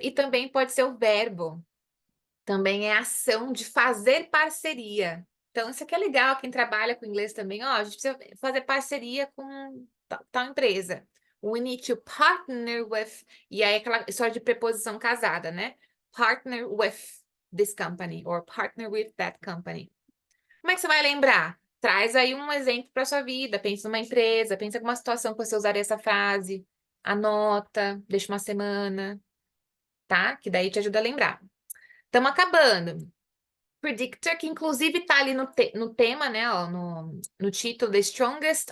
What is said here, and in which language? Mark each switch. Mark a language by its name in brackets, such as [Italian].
[Portuguese] E também pode ser o verbo. Também é ação de fazer parceria. Então, isso aqui é legal, quem trabalha com inglês também, ó, a gente precisa fazer parceria com tal empresa. [English] We need to partner with, [Portuguese] e aí aquela história de preposição casada, né? [English] Partner with this company, or partner with that company. [Portuguese] Como é que você vai lembrar? Traz aí um exemplo para sua vida, pensa numa empresa, pensa em alguma situação que você usaria essa frase, anota, deixa uma semana, tá? Que daí te ajuda a lembrar. Estamos acabando. Predictor, que inclusive tá ali no tema, né, ó, no título, The Strongest.